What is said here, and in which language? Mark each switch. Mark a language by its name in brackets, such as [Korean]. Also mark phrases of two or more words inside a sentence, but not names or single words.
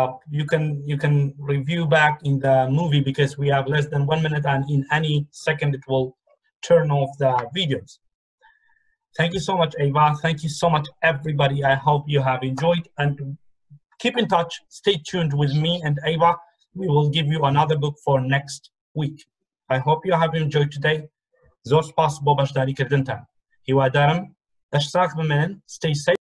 [English] You can review back in the movie because we have less than 1 minute, and in any second it will turn off the videos. Thank you so much, Eva. Thank you so much, everybody. I hope you have enjoyed and keep in touch. Stay tuned with me and Eva. We will give you another book for next week. I hope you have enjoyed today. [Central Kurdish] زۆر سپاس بۆ بەشداریکردنتان. هیوادارم دەشتراک بمێنن. [English] Stay safe.